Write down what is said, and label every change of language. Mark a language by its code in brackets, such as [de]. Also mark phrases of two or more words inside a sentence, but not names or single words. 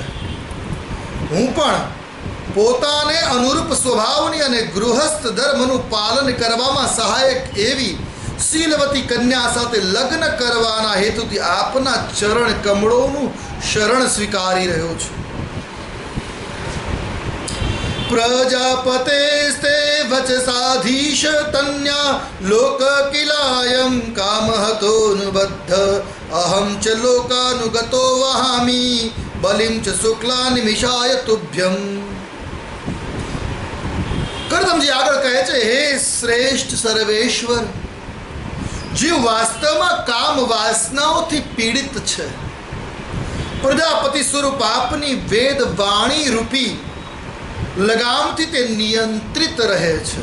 [gu] હું પણ પોતાને અનુરૂપ સ્વભાવની અને ગૃહસ્થ ધર્મનું પાલન કરવામાં સહાયક એવી શીલવતી કન્યા સાથે લગ્ન કરવાના હેતુથી આપના ચરણ કમળોનું શરણ સ્વીકારી રહ્યો છું. [sa] પ્રજાપતેસ્તે વચસાધીશ તન્યા લોક કિલાયમ કામહતોનુબદ્ધ अहम च लोकानुगतो वहामि बलिम च शुक्ला निमिषाय तुभ्यम. [gu] કરદમજી આગળ કહે છે, હે શ્રેષ્ઠ સર્વેશ્વર, જીવ વાસ્તવમાં કામ વાસનાઓથી પીડિત છે. પ્રજાપતિ સ્વરૂપ આપની વેદ વાણી રૂપી લગામથી તે નિયંત્રિત રહે છે.